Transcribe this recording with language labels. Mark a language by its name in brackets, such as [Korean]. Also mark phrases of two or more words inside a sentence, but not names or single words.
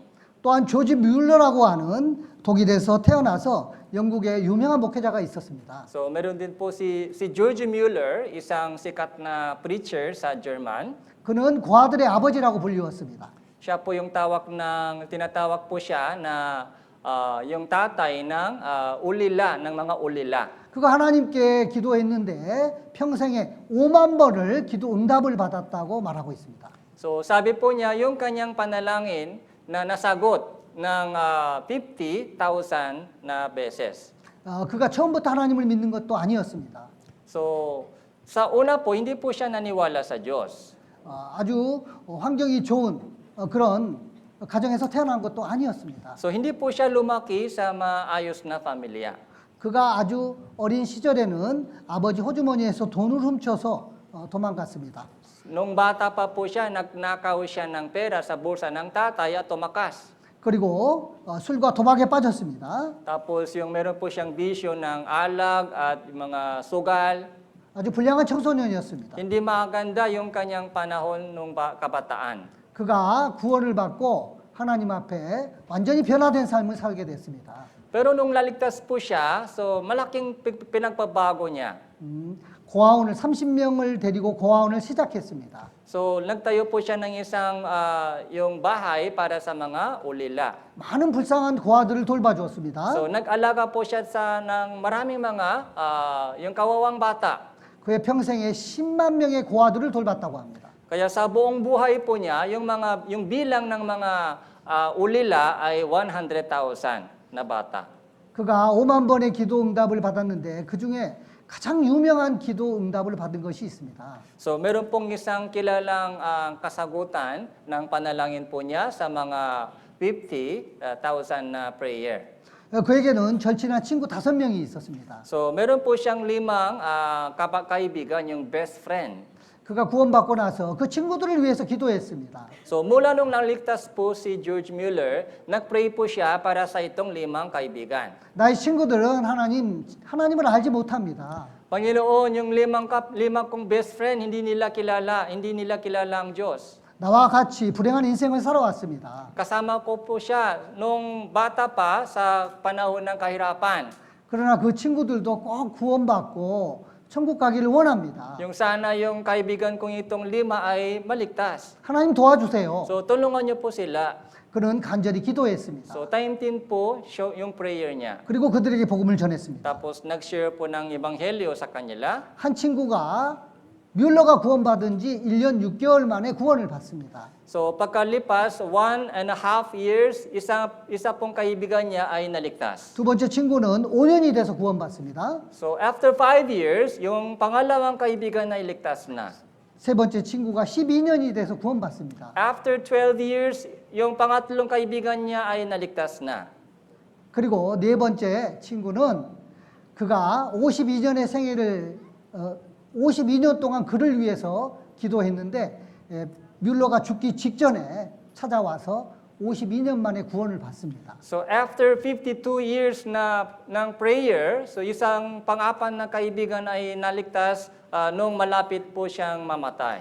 [Korean] 또한 조지 뮬러라고 하는 독일에서 태어나서 영국의 유명한 목회자가 있었습니다. [Filipino] So meron din po si George Mueller, isang sikat na preacher sa German. [Korean] 그는 고아들의 아버지라고 불리웠습니다. [Filipino] Siya po yung tinatawag po siya na yung tatay ng ng mga ulila. [Korean] 그가 하나님께 기도했는데 평생에 5만 번을 기도 응답을 받았다고 말하고 있습니다. [Filipino] So sabi po niya yung kanyang panalangin na nasagot ng 50,000 na beses. [Korean] 그가 처음부터 하나님을 믿는 것도 아니었습니다. [Filipino] So sa una po hindi po siya naniwala sa Diyos. [Korean] 아주 환경이 좋은 그런 가정에서 태어난 것도 아니었습니다. [Filipino] So hindi po siya lumaki sa maayos na pamilya. [Korean] 그가 아주 어린 시절에는 아버지 호주머니에서 돈을 훔쳐서 도망갔습니다. [Filipino] Nung bata pa po siya, nagnakaw siya ng pera sa bulsa ng tatay at tumakas. [Korean] 그리고 술과 도박에 빠졌습니다. [Filipino] Tapos yung meron po siyang bisyo ng alag at mga sugal. [Korean] 아주 불량한 청소년이었습니다. [Filipino] Hindi maganda yung kanyang panahon nung kabataan. [Korean] 그가 구원을 받고 하나님 앞에 완전히 변화된 삶을 살게 됐습니다. [Filipino] Pero nung naligtas po siya, so malaking pinagpabago niya. [Korean] 고아원을 30명을 데리고 고아원을 시작했습니다. [Filipino] So nagtayo po siya ng isang yung bahay para sa mga ulila. [Korean] 많은 불쌍한 고아들을 돌봐주었습니다. [Filipino] So nag-alaga po siya ng maraming mga yung kawawang bata. [Korean] 그의 평생에 10만 명의 고아들을 돌봤다고 합니다. [Filipino] Kaya sa buong buhay po niya, yung bilang ng mga ulila ay 100,000 na bata. [Korean] 그가 5만 번의 기도 응답을 받았는데 그 중에 가장 유명한 기도 응답을 받은 것이 있습니다. [Filipino] So meron pong isang kilalang kasagutan ng panalangin po niya sa mga 50,000 na prayer. [Korean] 그에게는 절친한 친구 5명이 있었습니다. [Filipino] So meron po siyang limang kaibigan, yung [English] best friend. [Korean] 그가 구원받고 나서 그 친구들을 위해서 기도했습니다. [Filipino] So mula nung naligtas po si George Mueller, nagpray po siya para sa itong limang kaibigan. [Korean] 나의 친구들은 하나님을 알지 못합니다. [Filipino] Panginoon, yung limang kong [English] best friend, [Filipino] hindi nila kilala ang Diyos. [Korean] 나와 같이 불행한 인생을 살아왔습니다. [Filipino] Kasama ko po siya nung bata pa sa panahon ng kahirapan. [Korean] 그러나 그 친구들도 꼭 구원받고 천국 가기를 원합니다. [Filipino] Yung sana yung kaibigan kong itong lima ay maligtas. [Korean] 하나님 도와주세요. [Filipino] So tulungan niyo po sila. [Korean] 그는 간절히 기도했습니다. [Filipino] So time din po yung prayer niya. [Korean] 그리고 그들에게 복음을 전했습니다. [Filipino] Tapos nag-share po ng ebanghelyo sa kanila. [Korean] 한 친구가 뮬러가 구원받은 지 1년 6개월 만에 구원을 받습니다. [Filipino] So pagkalipas 1.5 years, isa pong kaibigan niya ay naligtas. [Korean] 두 번째 친구는 5년이 돼서 구원받습니다. [Filipino] So [English] after 5 years, [Filipino] yung pangalawang kaibigan ay ligtas na. [Korean] 세 번째 친구가 12년이 돼서 구원받습니다. [English] After 12 years, [Filipino] yung pangatlong kaibigan niya ay naligtas na. [Korean] 그리고 네 번째 친구는 그가 52년의 생애를 52년 동안 그를 위해서 기도했는데 뮬러가 죽기 직전에 찾아와서 52년 만에 구원을 받습니다. [Filipino] So [English] after 52 years [Filipino] ng prayer, so isang pang-apat na kaibigan ay naligtas nung malapit po siyang mamatay.